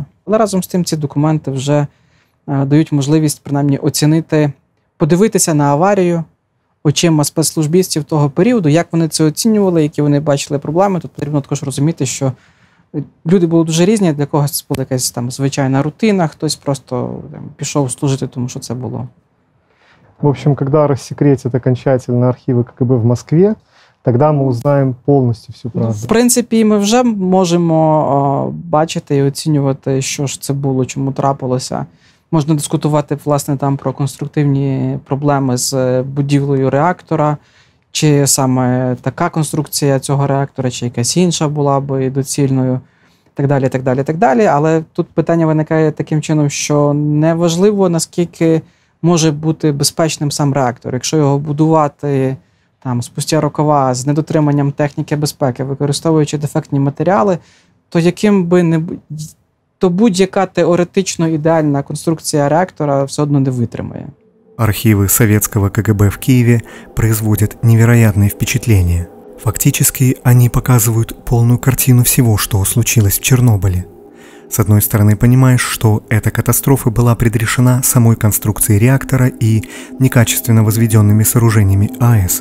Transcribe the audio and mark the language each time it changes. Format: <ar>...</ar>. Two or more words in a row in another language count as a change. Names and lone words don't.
<uk>Але разом з тим ці документи вже дають можливість принаймні оцінити, подивитися на аварію очима спецслужбістів того періоду, як вони це оцінювали, які вони бачили проблеми. Тут потрібно також розуміти, що люди були дуже різні, для когось це була якась там звичайна рутина, хтось просто пішов служити, тому що це було.</uk> <ru>В общем, когда рассекретят окончательно архивы КГБ в Москве, тогда мы узнаем полностью всю правду.</ru> <uk>В принципі, ми вже можемо бачити і оцінювати, що ж це було, чому трапилося. Можна дискутувати, власне, там про конструктивні проблеми з будівлею реактора, чи саме така конструкція цього реактора, чи якась інша була би доцільною, так далі, так далі, так далі. Але тут питання виникає таким чином, що неважливо, наскільки може бути безпечним сам реактор. Якщо його будувати там</uk> <ru>спустя рукава</ru> <uk>з недотриманням техніки безпеки, використовуючи дефектні матеріали, то яким би не то будь-яка теоретично ідеальна конструкція реактора все одно не витримає.</uk> <ru>Архивы советского КГБ в Киеве производят невероятное впечатление. Фактически, они показывают полную картину всего, что случилось в Чернобыле. С одной стороны, понимаешь, что эта катастрофа была предрешена самой конструкцией реактора и некачественно возведенными сооружениями АЭС.</ru>